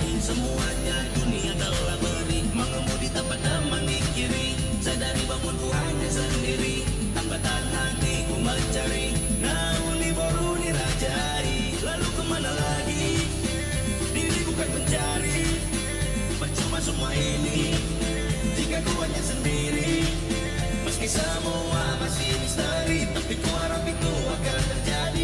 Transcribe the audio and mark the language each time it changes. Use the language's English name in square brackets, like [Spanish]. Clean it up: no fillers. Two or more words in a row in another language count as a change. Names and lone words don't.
[Indonesian] semuanya dunia telah beri. Mengemudi tanpa teman di kiri, sadari bangunku hanya sendiri. Tambatan hatiku mencari [Batak Toba] nauni boruni rajai. [Indonesian] Lalu kemana lagi? Diri bukan mencari. Percuma semua ini jika ku hanya sendiri. Meski semua masih misteri, tapi ku harap itu akan terjadi.